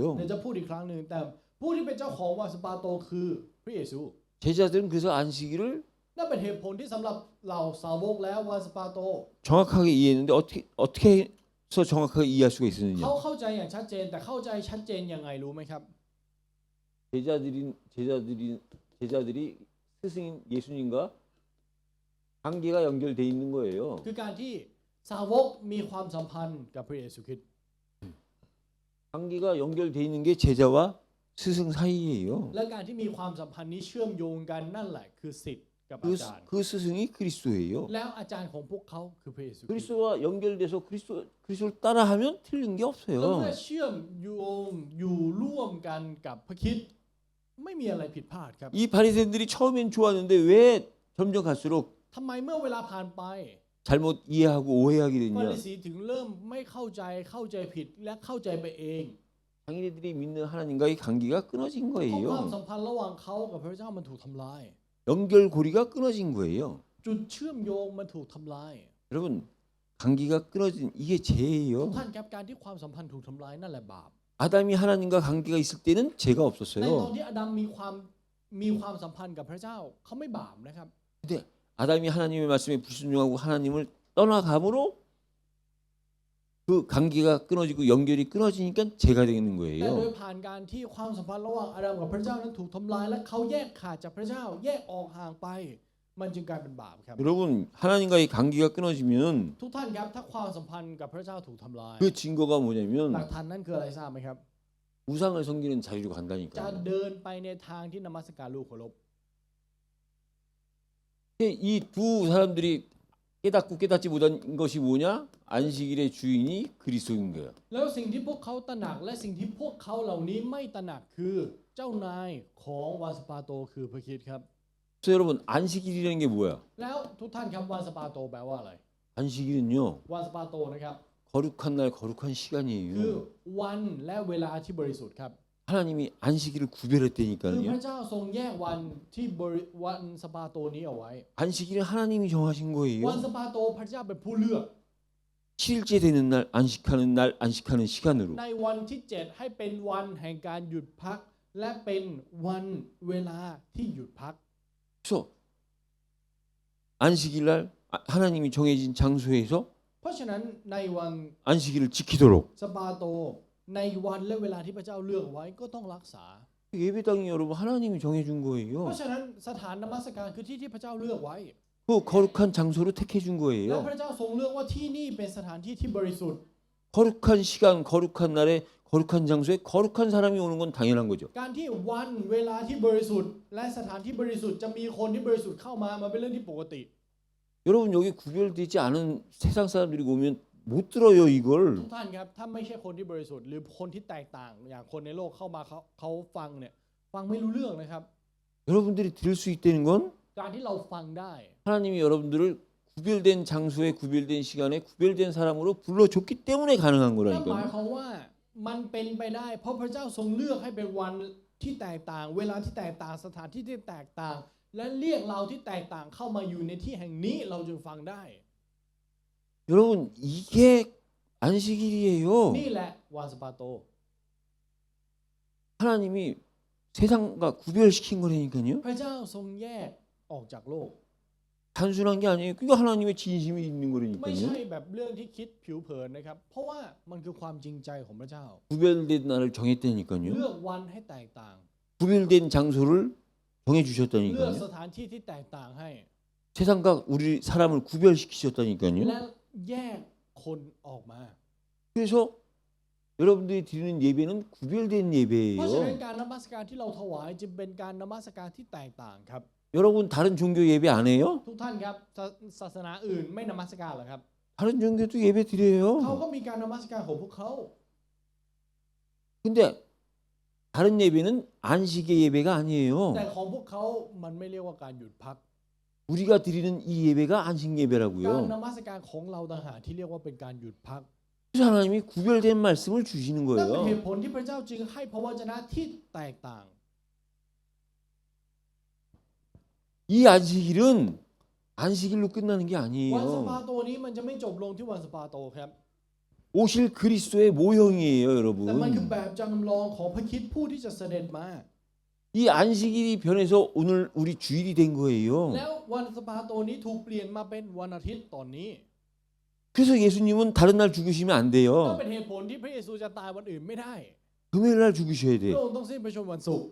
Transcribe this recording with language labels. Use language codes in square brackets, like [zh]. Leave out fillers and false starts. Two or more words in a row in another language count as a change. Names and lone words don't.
[th] เดี๋ยวจะพูดอีกครั้งหนึ่งแต่ผู้ที่เป็นเจ้าของวันสะปาโตคือพระเยซู [ko] 제자들은 그래서 안식일을 [th] นั่นเป็นเหตุผลที่สำหรับเหล่าสาวกแล้ววันสะปาโต [ko] 정확하게 이해했는데 어떻게 해서 정확하게 이해할 수가 [th] เขา [ko] 있었느냐? [th] เข้าใจอย่างชัดเจนแต่เข้าใจชัดเจนยังไงรู้ไหมครับ [ko] 제자들이 스승인 예수님과 관계가 연결돼 있는 거예요. [th] คือการที่สาวกมีความสัมพันธ์กับพระเยซูคริสต์ [ko] 관계가 연결돼 있는 게 제자와 스승 사이예요. [th] และการที่มีความสัมพันธ์นี้เชื่อมโยงกันนั่นแหละคือศิษย์กับอาจารย์ [ko] 그 스승이 그리스도예요. [th] แล้วอาจารย์ของพวกเขาคือพระเยซูคริสต์ [ko] 그리스도와 연결돼서 그리스도를 따라하면 틀린 게 [th] แล้วเมื่อ [ko] 없어요. [th] เชื่อมโยงอยู่ร่วมกันกับพระคริสต์ไม่มีอะไรผิดพลาดครับ [ko] 이 바리새인들이 처음엔 좋았는데 왜 점점 갈수록 [th] ทำไมเมื่อเวลาผ่านไป [ko] 잘못 이해하고 오해하게 [th] ฟา [ko] 됐냐? [th] ริสีถึงเริ่มไม่เข้าใจผิดและเข้าใจไปเอง [ko] 자기네들이 믿는 하나님과의 관계가 끊어진 [th] เพราะความ [ko] 거예요. [th] สัมพันธ์ระหว่างเขากับพระเจ้ามันถูกทำลาย [ko] 연결고리가 끊어진 거예요. [th] จุดเชื่อมโยงมันถูกทำลาย [ko] 여러분 관계가 끊어진 이게 [th] ทุก [ko] 죄예요. [th] ท่านครับการที่ความสัมพันธ์ถูกทำลายนั่นแหละบาป [ko] 아담이 하나님과 관계가 있을 때는 죄가 [th] ในตอน [ko] 없었어요. [th] ที่อาดัมมีความสัมพันธ์กับพระเจ้าเขาไม่บาปนะครับ [ko] 근데 아담이 하나님의 말씀에 불순종하고 하나님을 떠나감으로 그 관계가 끊어지고 연결이 끊어지니까 죄가 되는 [th] แต่โดย [ko] 거예요. [th] ผ่านการที่ความสัมพันธ์ระหว่างอาดัมกับพระเจ้านั้นถูกทำลายและเขาแยกขาดจากพระเจ้าแยกออกห่างไป มันจึงกลายเป็นบาปครับ [ko] 여러분 하나님과의 관계가 끊어지면 [th] ทุกท่านครับถ้าความสัมพันธ์กับพระเจ้าถูกทำลาย [ko] 그 증거가 [th] หลัก [ko] 뭐냐면 [th] ฐานนั่นคืออะไรทราบไหมครับ [ko] 우상을 섬기는 자리로 [th] จะ [ko] 간다니까요. [th] เดินไปในทางที่นมัสการลูกเคารพ [ko] 이 두 사람들이 깨닫고 깨닫지 못한 것이 뭐냐? 안식일의 주인이 그리스도인 거예요. [th] แล้วสิ่งที่พวกเขาตระหนักและสิ่งที่พวกเขาเหล่านี้ไม่ตระหนักคือเจ้านายของวันสปาโตคือพระคริสต์ครับ [ko] 그래서 여러분 안식일이라는 게 뭐야? [th] แล้วทุกท่านครับวันสปาโตแปลว่าอะไร [ko] 안식일은요 [th] วันสปาโตนะครับ [ko] 거룩한 날 거룩한 [th] คือ [ko] 시간이에요. [th] วันและเวลาที่บริสุทธิ์ครับ [ko] 하나님이 안식일을 [th] คือพ [ko] 구별했다니까요. [th] ระเจ้าทรงแยกวันที่วันสปาโตนี้เอาไว้ [ko] 안식일은 하나님이 정하신 [th] วัน [ko] 거예요. [th] สปาโตพระเจ้าเป็นผู้เลือก [ko] 7일째 되는 날 안식하는 시간으로. [th] ในวันที่ 7 ให้เป็นวันแห่งการหยุดพัก และเป็นวันเวลาที่หยุดพัก [ko] 그래서 안식일 날 하나님이 정해진 장소에서 [th] เพราะฉะนั้นในวัน [ko] 안식일을 지키도록 [th] สปาโตในวันและเวลาที่พระเจ้าเลือกไว้ก็ต้องรักษา [ko] 예배당이 여러분 하나님이 정해준 [th] เพ [ko] 거예요. [th] ราะฉะนั้นสถานนมัสการคือที่ที่พระเจ้าเลือกไว้ [ko] 그 거룩한 장소로 택해준 [th] และ [ko] 거예요. [th] พระเจ้าทรงเลือกว่าที่นี่เป็นสถานที่ที่บริสุทธิ์ [ko] 거룩한 시간, 거룩한 날에 거룩한 장소에 거룩한 사람이 오는 건 당연한 거죠. [th] การที่วันเวลาที่บริสุทธิ์และสถานที่บริสุทธิ์จะมีคนที่บริสุทธิ์เข้ามามันเป็นเรื่องที่ปกติ [ko] 여러분 여기 구별되지 않은 세상 사람들이 오면 못 들어요 [th] ทุ [ko] 이걸. [th] กท่านครับถ้าไม่ใช่คนที่บริสุทธิ์หรือคนที่แตกต่างอย่างคนในโลกเข้ามาเขาฟังเนี่ยฟังไม่รู้เรื่องนะครับ [ko] 여러분들이 들을 수 있다는 건 [th] การที่เราฟังได้ [ko] 하나님이 여러분들을 구별된 장소에 구별된 시간에 구별된 사람으로 불러줬기 때문에 가능한 [th] นั่นหมาย [ko] 거라니까요. [th] ความว่ามันเป็นไปได้ เพราะพระเจ้าทรงเลือกให้เป็นวันที่แตกต่าง เวลาที่แตกต่างสถานที่ที่แตกต่าง และเรียกเราที่แตกต่างเข้ามาอยู่ในที่แห่งนี้เราจึงฟังได้ [ko] 여러분 이게 안식일이에요. [th] นี่แหละวันสปาโต [ko] 하나님이 세상과 구별시킨 거라니까요. [th] พระเจ้าทรงแยกออกจากโลก [ko] 단순한 게 아니에요. 그게 하나님의 진심이 있는 [th] ไม่ใช่ [ko] 거라니까요. [th] แบบเรื่องที่คิดผิวเผินนะครับ เพราะว่ามันคือความจริงใจของพระเจ้า [ko] 구별된 날을 정했다니까요. [th] เลือกวันให้แตกต่าง [ko] 구별된 장소를 [th] เลือก [ko] 정해주셨다니까요. [th] สถานที่ที่แตกต่างให้ [ko] 세상과 우리 사람을 구별시키셨다니까요. [th] และแยกคนออกมา [ko] 그래서 여러분들이 드리는 예배는 구별된 [th] เพราะฉะนั้น [ko] 예배예요. [th] การนมัสการที่เราถวายจึงเป็นการนมัสการที่แตกต่างครับ [ko] 여러분 다른 종교 예배 안 해요? [th] ทุกท่านครับศาสนาอื่นไม่นมัสการเหรอครับ [ko] 다른 종교도 예배 [th] เขา [ko] 드려요. [th] ก็มีการนมัสการของพวกเขา [ko] 근데 다른 예배는 안식의 예배가 아니에요. [th] แต่ของพวกเขามันไม่เรียกว่าการหยุดพัก [ko] 우리가 드리는 이 예배가 안식 [th] การ [ko] 예배라고요. [th] นมัสการของเราต่างหากที่เรียกว่าเป็นการหยุดพัก [ko] 그래서 하나님이 구별된 말씀을 주시는 [th] นั่นเป็นเห [ko] 거예요. [th] ตุผลที่พระเจ้าจึงให้พระวจนะที่แตกต่าง [ko] 이 안식일은 안식일로 끝나는 게 [th] วันสปา [ko] 아니에요. [th] โตนี้มันจะไม่จบลงที่วันสปาโตครับ [ko] 오실 그리스도의 모형이에요, [th] แต่มันคือ [ko] 여러분. [th] แบบจำลองของพระคริสต์ผู้ที่จะเสด็จมา [ko] 이 안식일이 변해서 오늘 우리 주일이 된 거예요. [th] แล้ววันสปาโตนี้ถูกเปลี่ยนมาเป็นวันอาทิตย์ตอนนี้ [ko] 그래서 예수님은 다른 날 죽으시면 안 [th] ก็ [ko] 돼요. [th] เป็นเหตุผลที่พระเยซูจะตายวันอื่นไม่ได้ [ko] 금요일 날 죽으셔야 [th] พ [ko] 돼. [th] ระองค์ต้องสิ้นพระชนม์วันศุกร์